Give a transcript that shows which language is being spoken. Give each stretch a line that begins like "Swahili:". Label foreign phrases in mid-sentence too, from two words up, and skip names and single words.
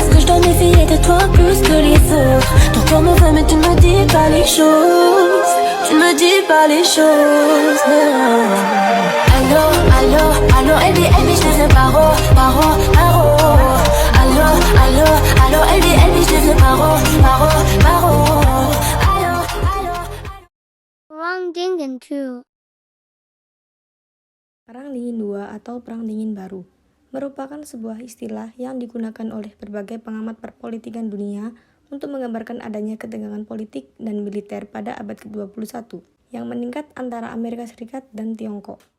French: dois méfier de toi plus que les autres. Toi me veux mais tu ne me dis pas les choses. Tu ne me dis pas les choses. Allô, allô, allô, Elbi, Elbi, je te fais paro, paro, paro. Allô, allô, allô, Elbi, Elbi, je te fais paro, paro, paro. Allô, allô.
Indonesian: Perang Dingin 2. Perang Dingin II atau Perang Dingin Baru merupakan sebuah istilah yang digunakan oleh berbagai pengamat perpolitikan dunia untuk menggambarkan adanya ketegangan politik dan militer pada abad ke-21 yang meningkat antara Amerika Serikat dan Tiongkok.